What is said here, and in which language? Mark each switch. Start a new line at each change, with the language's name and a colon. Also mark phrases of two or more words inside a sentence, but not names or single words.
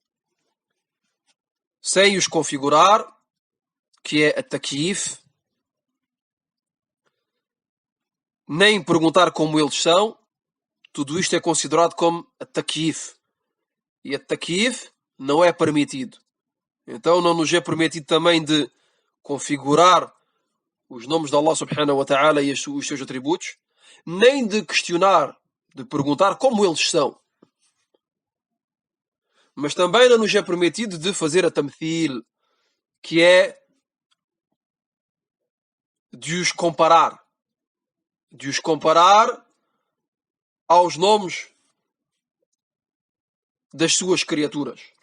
Portuguese: sem os configurar, que é a takyif, nem perguntar como eles são. Tudo isto é considerado como a takyif. E a takyif não é permitido. Então não nos é permitido também de configurar os nomes de Allah
Arabic: سبحانه وتعالى
Portuguese: e os seus atributos, nem de questionar, de perguntar como eles são. Mas também não nos é permitido de fazer a tamthil, que é de os comparar aos nomes das suas criaturas.